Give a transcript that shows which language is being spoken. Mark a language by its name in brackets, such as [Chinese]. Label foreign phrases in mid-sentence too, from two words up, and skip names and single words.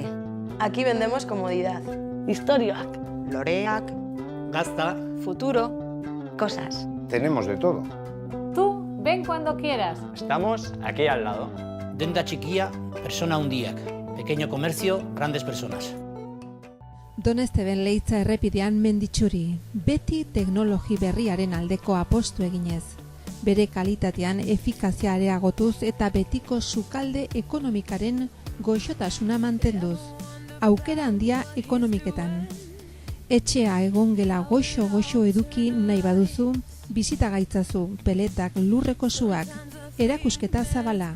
[Spanish] Aquí vendemos comodidad. [Basque] Historiak. Loreak. Gazta. [Spanish] Futuro. Cosas. Tenemos de todo. Tú, ven cuando quieras. Estamos aquí al lado. [Basque] Denda txikia, persona handiak. [Spanish] Pequeño comercio, grandes personas. [Basque] Donesteben Leitza errepidean Menditxuri, beti teknologi berriaren aldeko apostu eginez. Bere kalitatean efikazia areagotuz eta betiko sukalde ekonomikaren goxotasuna mantenduz. Aukera handia ekonomiketan. Etxea egongela goxo eduki nahi baduzu, bizita gaitzazu, peletak, lurreko suak, erakusketa zabala.